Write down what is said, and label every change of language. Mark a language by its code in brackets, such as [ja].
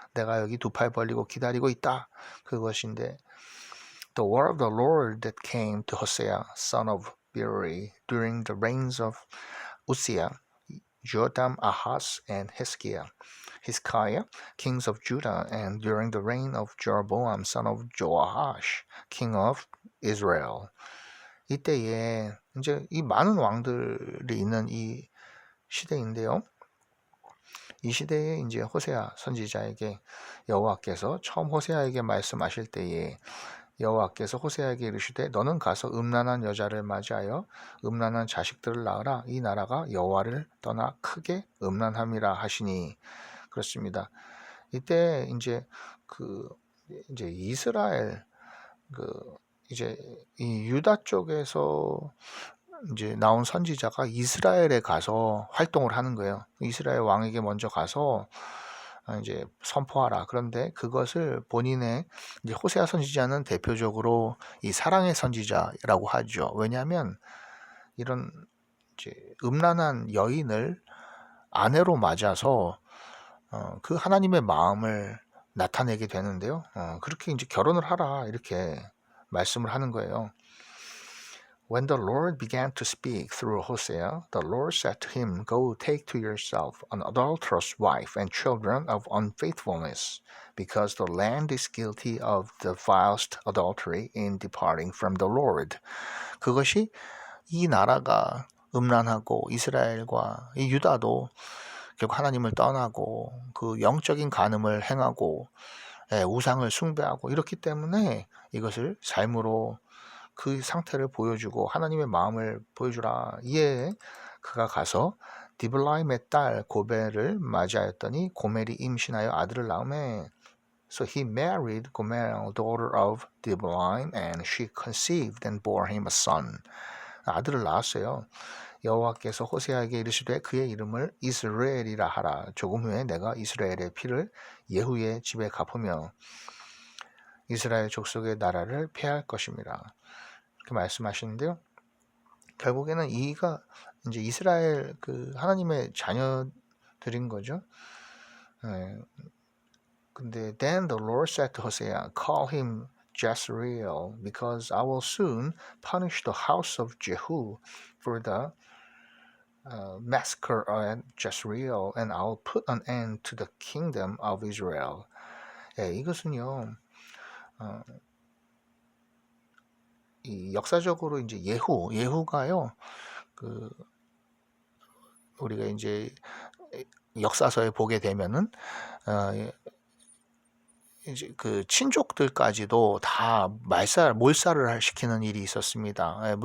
[ko] 내가 여기 두 팔 벌리고 기다리고 있다. 그것인데 [en] The word of the Lord that came to Hosea, son of Beeri, during the reigns of Uzziah, Jotham, Ahaz, and Hezekiah, kings of Judah, and during the reign of Jeroboam, son of Joash, king of Israel. [ko] 이때에 이제 이 많은 왕들이 있는 이 시대인데요. 이 시대에 이제 호세아 선지자에게 여호와께서 처음 호세아에게 말씀하실 때에 여호와께서 호세아에게 이르시되 너는 가서 음란한 여자를 맞이하여 음란한 자식들을 낳으라. 이 나라가 여호와를 떠나 크게 음란함이라 하시니. 그렇습니다. 이때 이제 이제 이스라엘 이제 이 유다 쪽에서 이제 나온 선지자가 이스라엘에 가서 활동을 하는 거예요. 이스라엘 왕에게 먼저 가서 이제 선포하라. 그런데 그것을 본인의 이제 호세아 선지자는 대표적으로 이 사랑의 선지자라고 하죠. 왜냐하면 이런 이제 음란한 여인을 아내로 맞아서 그 하나님의 마음을 나타내게 되는데요. 그렇게 이제 결혼을 하라 이렇게 말씀을 하는 거예요. [en] When the Lord began to speak through Hosea, the Lord said to him, Go take to yourself an adulterous wife and children of unfaithfulness, because the land is guilty of the vilest adultery in departing from the Lord. [ko] 그것이 이 나라가 음란하고 이스라엘과 이 유다도 결국 하나님을 떠나고 그 영적인 간음을 행하고 우상을 숭배하고 이렇기 때문에 이것을 삶으로 그 상태를 보여주고 하나님의 마음을 보여주라. 이에 그가 가서 디블라임의 딸 고멜을 맞이하였더니 고멜이 임신하여 아들을 낳으매 [en] So he married Gomer, daughter of Diblaim, and she conceived and bore him a son. [ko] 아들을 낳았어요. 여호와께서 호세아에게 이르시되 그의 이름을 이스라엘이라 하라. 조금 후에 내가 이스라엘의 피를 예후의 집에 갚으며 이스라엘 족속의 나라를 폐할 것입니다. 이렇게 말씀하시는데요. 결국에는 이가 이제 이스라엘 그 하나님의 자녀들인 거죠. 근데 [en] then the Lord said to Hosea, call him Jezreel, because I will soon punish the house of Jehu for the massacre at Jezreel, and I will put an end to the kingdom of Israel. [ko] 이것은요. 이 역사적으로 이제 예후가요. 우리가 이제 역사서에 보게 되면은 이제 그 친족들까지도 다 몰살을 시키는 일이 있었습니다.